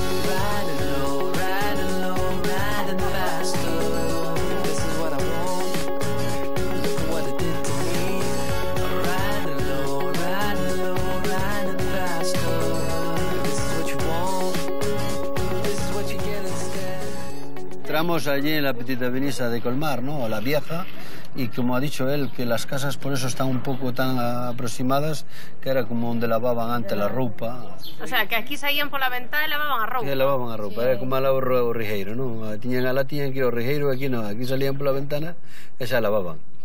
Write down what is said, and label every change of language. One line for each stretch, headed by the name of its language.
English: Riding low, riding low, riding faster. This is what I want. Look at what it did to me. Riding low, riding low, riding faster. This is what you want. This is what you get instead.
Spanish: Entramos allí en la Petita Venisa de Colmar, ¿no? La vieja. Y como ha dicho él, que las casas por eso están un pouco tan aproximadas, que era como onde lavaban antes la roupa.
Galician: O sea, que aquí saían pola ventana e lavaban a roupa. Que lavaban a roupa, era como a lavar o rijeiro, non? Tiñan que ir ao rijeiro, aquí non, aquí salían pola ventana e xa lavaban.